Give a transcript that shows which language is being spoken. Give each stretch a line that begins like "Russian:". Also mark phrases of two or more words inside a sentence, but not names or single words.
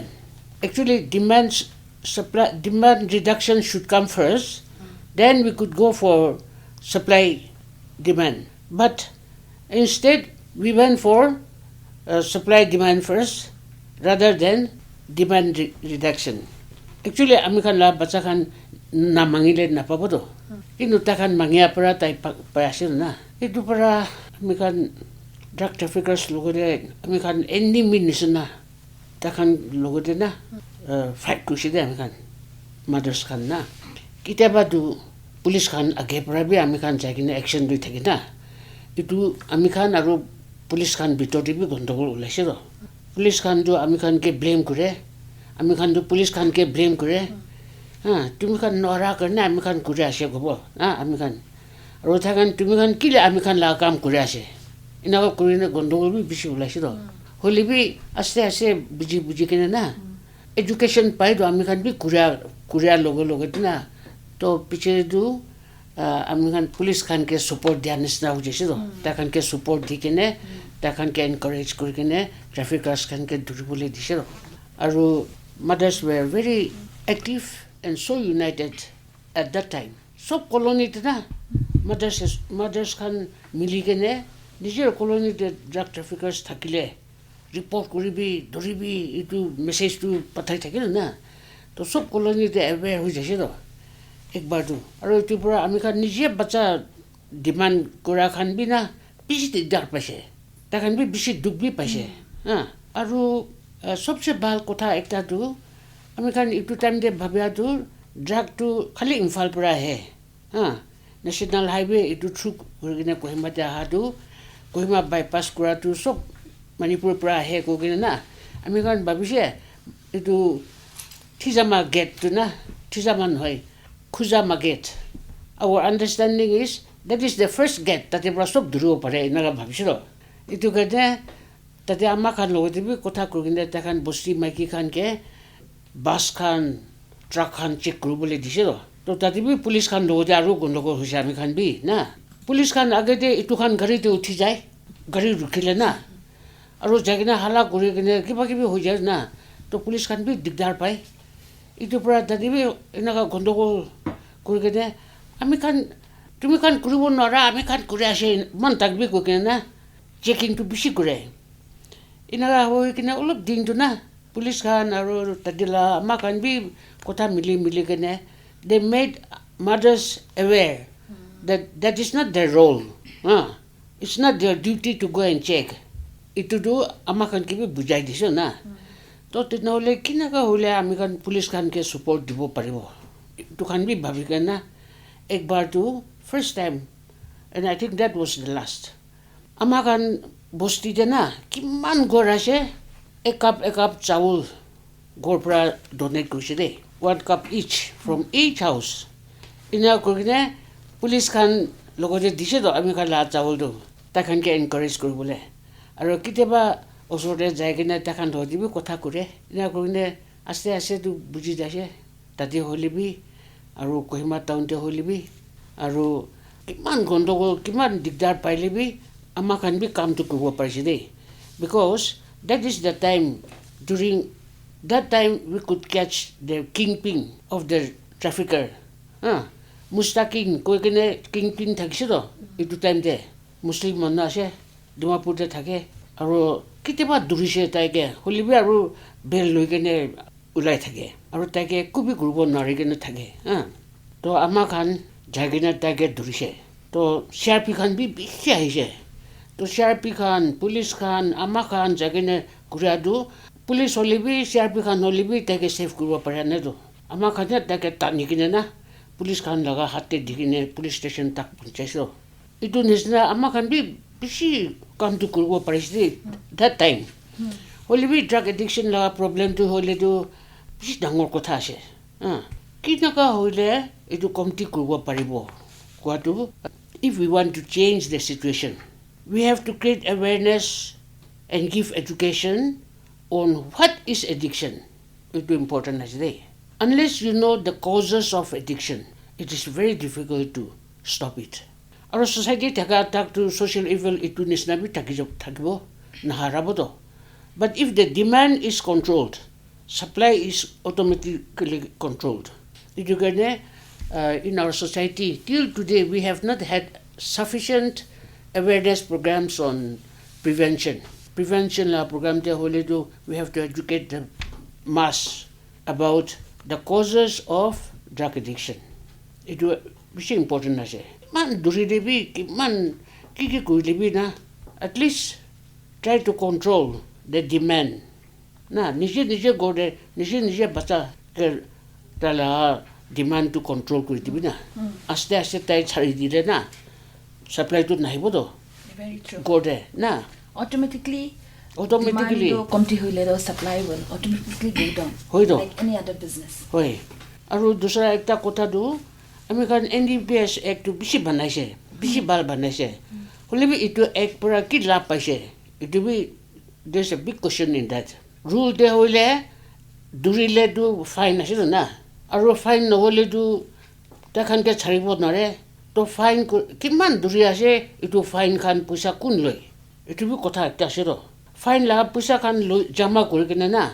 English: Actually, demand reduction should come first, then we could go for supply demand. But instead, we went for supply demand first, rather than demand reduction. Actually,
Naga Pidgin: ami khan la bacha khan na mangile na pabo to. Inu ta khan mangia para tai payasin na. Itu para ami khan
English: drug traffickers
Naga Pidgin: logore ami khan
English: any means
Naga Pidgin: na ta khan logore na fight kushi de ami khan mothers khan na. Kitaba du police khan age para bi ami khan jagina action dui thaki na. Itu ami khan aru police khan bitor bi gondogol ulaise ro. Police khan du ami khan ke blame kore. Ami khan du police khan ke blame kore. Tumi khan nora karne ami khan kure ase gobo. Ami khan. Aru tha khan tumi khan kile ami khan la kam kure ase. Ina ko kurine gondogol bi bishi ulaise ro. Holi bi aste aste buji kene na. Education pai do ami khan bi kuria logo na. To piche du ami khan police khan ke support dia nisna ho jese do. Ta khan ke support dikene ta khan ke encourage kurikene traffickers khan ke duribole dise do.
English: Aru mothers were very active and so united at that time.
Naga Pidgin: So colony na mothers khan miligene nijer colony de drug traffickers thakile report koribi doribi itu message tu pathai thakile na. To sob colony de aware ho jese do. Ekbar tu aru itu pura ami khan nije bacha demand kora khan bi na bishi dar paise ta khan bi bishi duk bi paise aru sobse bal kotha ekta tu ami khan itu time de bhabya tu drug tu khali Imphal pura hai national highway itu through gorgina Kohima te aha tu Kohima bypass kora tu sob Manipur pura hai kogina na ami khan bhabise itu Thizama gate tu na Thizaman hoi Khuzama gate.
English: Our understanding is that is the first gate that they brought up
Naga Pidgin: duro pare naga bhabisiro. Itu kade tate amma khan logoti bi kotha kurginde ta khan bosti maiki khan ke bus khan truck khan check kurubole disiro. To tate bi police khan logoti aru gondogol hoise ami khan bi na. Police khan agete itu khan gari te uthi jai gari rukhile na. Aru jagina hala kuri kine kiba kibi ho jai na. To police khan bi digdar pai. Itu pura tate bi enaga gondogol kurigede ami khan tumi khan kuribo nora ami khan kuri ase man takbi ko kena checking to bishi kure inaga hoi kena olop ding tu na police khan aru tadila ama khan bi kotha mili kene
English: they made mothers aware that is not their role it's not their duty to go and check
Naga Pidgin: itu do ama khan ki bi bujai diso na to tinole kinaga hole ami khan police khan ke support dibo paribo to khan bi bhabika na ekbar tu
English: first time and I think that was the last
Naga Pidgin: ama khan bosti de na kiman gor ase ek cup chawul gor pra donate kurse de
English: 1 cup each from each house
Naga Pidgin: ina kogine police khan logoje dise do ami khan la chawul do ta khan ke encourage koribole aro kiteba osore jaigena ta khan dodibi kotha kure ina kogine aste tu buji jase tate holibi aru Kohima town te holibi aru kiman gondogol kiman digdar pailebi ama khan bi kam tu kurbo parise de
English: because that is the time during that time we could catch the kingpin of the trafficker
Naga Pidgin: mustaking koi kene kingpin thakse do itu time de muslim manna ase Dimapur te thake aru kiteba durise taike holibi aru bel loi kene ulai thake aru taike kubi kurbo nari kene thake to ama khan jagina taike durise to CRP khan bi bishi aise to CRP khan police khan ama khan jagina kuradu police holibi CRP khan holibi taike save kurbo pare na to ama khan taike tani kine na police khan laga hatte digine police station tak punchaiso itu nisna ama khan bi bishi kam tu kurbo parise
English: that time
Naga Pidgin: holibi drug addiction la problem tu hole tu bishi dangor kotha ase kinaka hoile etu komti kurbo paribo kwatu
English: if we want to change the situation we have to create awareness and give education on what is addiction it is important as they unless you know the causes of addiction it is very difficult to stop it our society
Naga Pidgin: tak to
English: social evil
Naga Pidgin: itu nisna bi thakibo naharabo to
English: but if the demand is controlled supply is automatically controlled in our society till today we have not had sufficient awareness programs on prevention
Naga Pidgin: prevention la program te hole do
English: we have to educate the mass about the causes of drug addiction. It is important ase.
Naga Pidgin: Man duri debi man ki koi debi na at least try to control the demand. Na nije gode nije bata ke tala demand to control koi debi na. Aste tai chari dile na supply to nahi bodo.
English: Very true.
Naga Pidgin: Gode na.
English: Automatically
Naga Pidgin: comty hoile
English: supply will automatically go down. Like any other business.
Naga Pidgin: Hoi. Aru dusra ekta kotha do American NDPS Act to bishi banaise. Bishi bal banaise. Hole bi itu act pura ki la paise.
English: It will be there's a big question in that.
Naga Pidgin: Rule de hole durile do fine ase na. Aru fine no hole do ta khan ke charibo nare. To fine kiman duri ase itu fine khan puisa kun loi. Itu bi kotha ekta ase ro. Fine la puisa khan jama kori kena na.